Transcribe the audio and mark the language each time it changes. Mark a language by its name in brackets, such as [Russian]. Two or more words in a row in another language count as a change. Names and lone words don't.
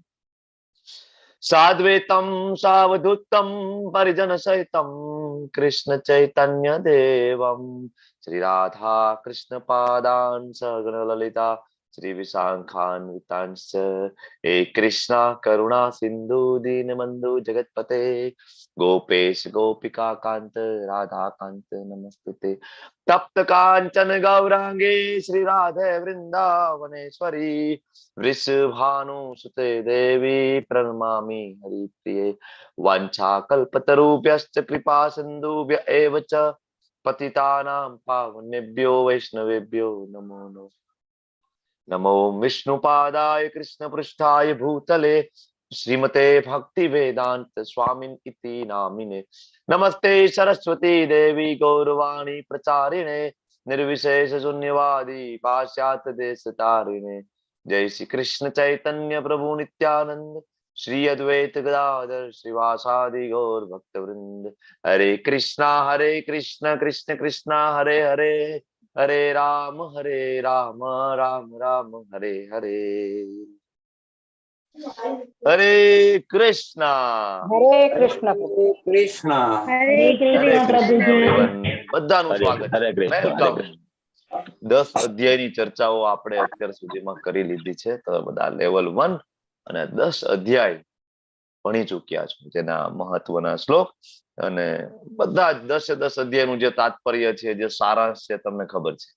[Sanskrit] સાદ્વૈતં સાવધૂતં પરિજન સહિતં કૃષ્ણ ચૈતન્ય દેવં શ્રી રાધા કૃષ્ણ પાદાન સગણ લલિતા શ્રી વિશાખાન્વિતાંશ્ચ હે કૃષ્ણ કરુણા સિંધુ દીનબંધુ જગતપતે ગોપેશ ગોપિકા કાંત રાધા કાંત નમસ્તુતે. તપ્ત કાંચન ગૌરાંગે શ્રી રાધે વૃંદાવનેશ્વરી વૃષભાનુસુતે દેવી પ્रणमामि हरिप्रिये. वाञ्छा कल्पतरुभ्यश्च कृपा सिन्धुभ्य एव च पतितानां पावनेभ्यो वैष्णवेभ्यो नमो नमः. नमो विष्णुपादाय कृष्णपृष्ठाय भूतले श्रीमते भक्ति वेदांत स्वामिन इति नामिने. नमस्ते सरस्वती देवी गौरवाणी प्रचारिणे निर्विशेष शून्यवादी पाश्चात्य देश तारिणे. जय श्री कृष्ण चैतन्य प्रभु नित्यानंद श्री अद्वैत गदाधर श्रीवासादि गौर भक्त वृंद. हरे कृष्णा कृष्ण कृष्ण हरे हरे हरे राम राम राम हरे हरे. हरे कृष्णा [Gujarati] કૃષ્ણ. હરે કૃષ્ણ. બધાનું સ્વાગત. હરે કૃષ્ણ. વેલકમ. 10 અધ્યાયની ચર્ચાઓ આપણે અત્યાર સુધીમાં કરી લીધી છે. તો બધા લેવલ 1 અને 10 અધ્યાય ભણી ચૂક્યા છો, જેના મહત્વના શ્લોક અને બધા જ 10 અધ્યાયનું જે તાત્પર્ય છે, જે સારાંશ છે, તમને ખબર છે.